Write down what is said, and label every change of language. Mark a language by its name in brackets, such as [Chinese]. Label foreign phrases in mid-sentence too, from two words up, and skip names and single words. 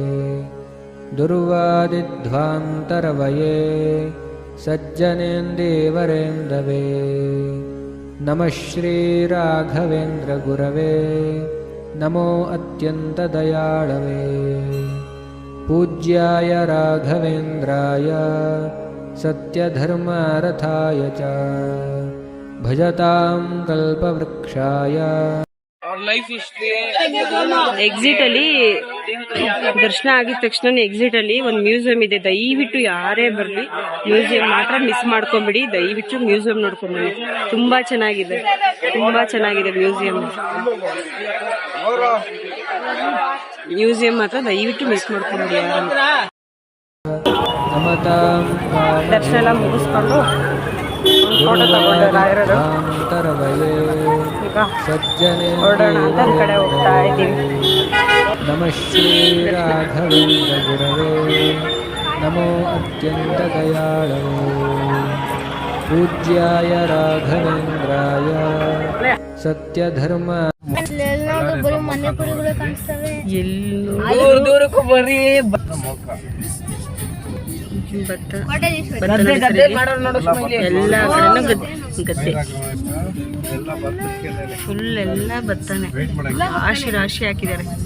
[Sanskrit] दुर्वादिध्वान्तरवये सज्जनेन्दीवरेन्दवे नमः श्रीराघवेन्द्रगुरवे नमो अत्यन्तदयाळवे पूज्याय राघवेन्द्राय सत्यधर्मरथाय च भजतां कल्पवृक्षाय. [Kannada] ಎಕ್ಸಿಟ್ ಅಲ್ಲಿ ದರ್ಶನ ಆಗಿದ ತಕ್ಷಣ ಎಕ್ಸಿಟ್ ಅಲ್ಲಿ ಒಂದು ಮ್ಯೂಸಿಯಂ ಇದೆ. ದಯವಿಟ್ಟು ಯಾರೇ ಬರ್ಲಿ ಮ್ಯೂಸಿಯಂ ಮಾತ್ರ ಮಿಸ್ ಮಾಡ್ಕೊಂಬಿಡಿ. ದಯವಿಟ್ಟು ಮ್ಯೂಸಿಯಂ ನೋಡ್ಕೊಂಬಿಡಿ. ತುಂಬಾ ಚೆನ್ನಾಗಿದೆ, ತುಂಬಾ ಚೆನ್ನಾಗಿದೆ ಮ್ಯೂಸಿಯಂ ಮಾತ್ರ ದಯವಿಟ್ಟು ಮಿಸ್ ಮಾಡ್ಕೊಂಬಿಡಿ ಯಾರು. ದರ್ಶನ ಎಲ್ಲ ಮುಗಿಸ್ಕೊಂಡು ಫೋಟೋ ತಗೊಂಡು ರಾಯರದು ಈಗ ಹೊರಡೋಣ ಅಂತ ಈ ಕಡೆ ಹೋಗ್ತಾ ಇದ್ದೀವಿ. [Sanskrit] नमः श्रीराघवेन्द्रगुरवे नमो अत्यन्तदयाळवे पूज्याय राघवेन्द्राय सत्यधर्म [Kannada] ದೂರಕ್ಕೂ ಬರ್ರಿ. ಎಲ್ಲ ಗದ್ದೆ ಫುಲ್ ಎಲ್ಲ ಭತ್ತನೆ ರಾಶಿ ರಾಶಿ ಹಾಕಿದ್ದಾರೆ.